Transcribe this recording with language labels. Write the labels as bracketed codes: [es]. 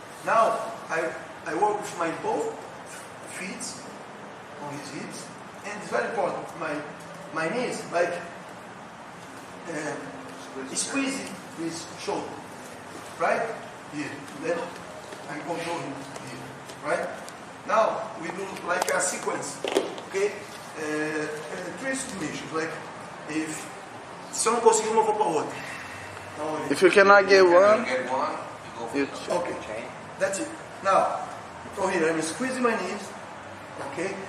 [en] Now, I work with my both feet on his hips, and it's very important, my knees, like, squeezing his shoulder, right? Here, then I'm controlling here, right? Now, we do like a sequence, okay? 3 situations, like, [pt] se eu não conseguir uma, eu vou para outra. [en] If you cannot get one, you okay, that's it. Now, from here, I'm squeezing my knees, okay?